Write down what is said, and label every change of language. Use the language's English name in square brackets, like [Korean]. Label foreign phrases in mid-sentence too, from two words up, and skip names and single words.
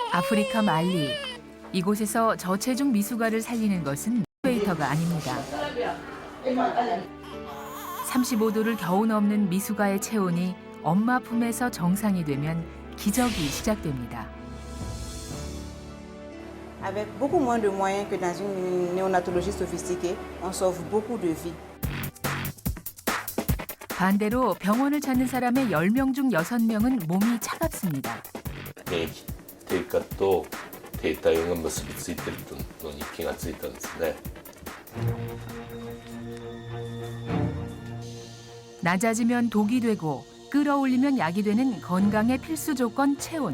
[Korean] 아프리카 말리. 이곳에서 저체중 미숙아를 살리는 것은 인큐베이터가 아닙니다. 35도를 겨우 넘는 미숙아의 체온이 엄마 품에서 정상이 되면 기적이 시작됩니다. [French] Avec beaucoup moins de moyens que dans une néonatologie sophistiquée, on sauve beaucoup de vies. [Korean] 반대로 병원을 찾는 사람의 10명 중 6명은 몸이 차갑습니다. [Japanese] 免疫低下と低体温が結びついているのに気がついたんですね。 [Korean] 낮아지면 독이 되고 끌어올리면 약이 되는 건강의 필수 조건 체온.